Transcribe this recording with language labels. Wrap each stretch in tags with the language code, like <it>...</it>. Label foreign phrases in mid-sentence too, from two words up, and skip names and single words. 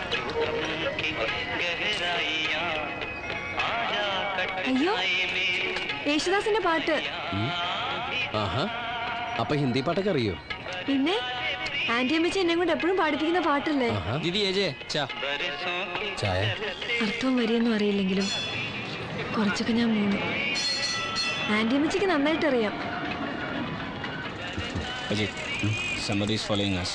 <ml>അയ്യോ, യേശുദാസിന്റെ പാട്ട്. ആഹാ, അപ്പൊ ഹിന്ദി പാട്ടൊക്കെ അറിയോ? പിന്നെ ആന്റി അമ്മച്ചി എന്നെ കൊണ്ട് എപ്പോഴും പാടിപ്പിക്കുന്ന പാട്ടല്ലേ. ആഹാ.</ml> <hi>दीदी ये जे चा</hi> <ml>ചായ. അർത്ഥവും വരിയൊന്നും അറിയില്ലെങ്കിലും കുറച്ചൊക്കെ ഞാൻ മൂന്നു. ആന്റി അമ്മച്ചിക്ക് നന്നായിട്ട് അറിയാം.</ml> <en>अजीत somebody is following us.</en>